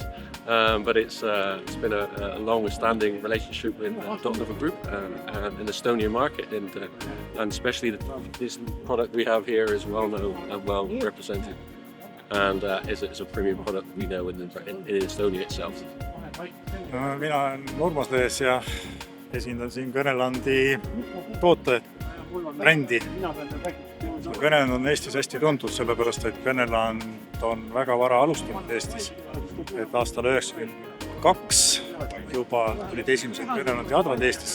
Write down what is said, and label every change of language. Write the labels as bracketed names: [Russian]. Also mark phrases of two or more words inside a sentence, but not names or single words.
[English] But it's been a long-standing relationship with Dotnova Group and in the Estonian market, and especially this product we have here is well known and well represented, and is a premium product we know in Estonia itself. [Estonian] Mina olen Urmas Lees ja esindan siin Kvernelandi toote brändi. Kverneland on Eestis hästi tuntud, sellepärast et Kverneland on väga vara alustanud Eestis. Et aastal 1992 juba tulid esimesed Kvernelandi advad Eestisse.